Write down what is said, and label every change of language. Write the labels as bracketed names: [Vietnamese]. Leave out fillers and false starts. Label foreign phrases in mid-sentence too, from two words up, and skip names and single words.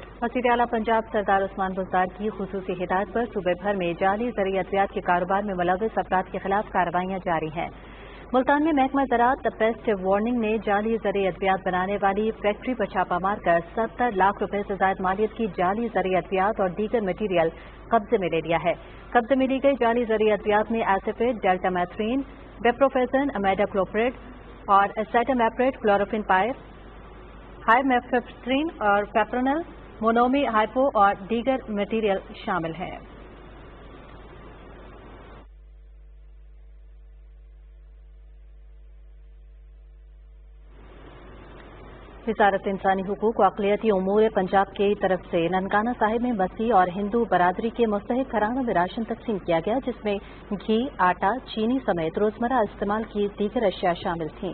[Urdu] وزیر اعلیٰ پنجاب سردار عثمان بزدار کی خصوصی ہدایت پر صوبے بھر میں جعلی زرعی ادویات کے کاروبار میں ملوث افراد کے خلاف کارروائیاں جاری ہیں۔ ملتان میں محکمہ زراعت پیسٹ وارننگ نے جعلی زرعی ادویات بنانے والی فیکٹری پر چھاپہ مار کر 70 لاکھ روپے سے زائد مالیت کی جعلی زرعی ادویات اور دیگر مٹیریل قبضے میں لے لیا ہے۔ قبضے میں لی گئی جعلی زرعی ادویات میں ایسیفیٹ، ڈیلٹا میتھرین، بیپروفیزن، امیڈا کلوپریڈ اور ایسیٹامیپریٹ، کلوروفین پائر، ہائی میفیپسٹرین اور پیپرونل، مونومی ہائپو اور دیگر مٹیریل شامل ہیں۔ وزارت انسانی حقوق و اقلیتی امور پنجاب کی طرف سے ننکانہ صاحب میں مسیح اور ہندو برادری کے مستحق گھرانوں میں راشن تقسیم کیا گیا، جس میں گھی، آٹا، چینی سمیت روزمرہ استعمال کی دیگر اشیاء شامل تھیں۔